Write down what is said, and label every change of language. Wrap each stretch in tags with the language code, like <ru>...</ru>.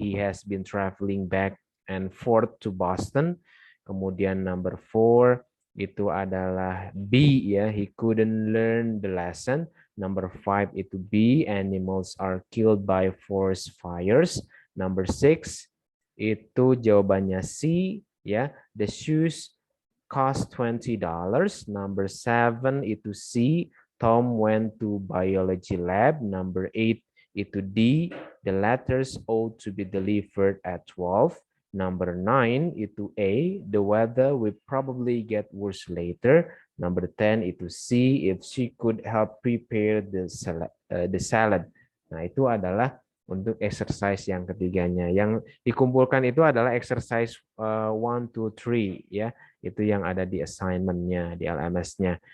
<en>He has been traveling back and forth to Boston.</en> <id>Kemudian number 4 itu adalah B ya.</id> <en>He couldn't learn the lesson.</en> <id>Number 5 itu B.</id> <en>Animals are killed by forest fires.</en> <id>Number 6 itu jawabannya C ya.</id> <en>The shoes cost $20.</en> <id>Number 7 itu C.</id> <en>Tom went to biology lab.</en> <id>Number 8 itu D.</id> <en>The letters ought to be delivered at 12.</en> <id>Number 9 itu A.</id> <en>The weather will probably get worse later.</en> <id>Number 10 itu C.</id> <en>If she could help prepare the salad.</en> <id>Nah itu adalah untuk exercise yang ketiganya. Yang dikumpulkan itu adalah exercise 1, 2, 3 ya. Itu yang ada di assignment-nya, di LMS-nya.</id>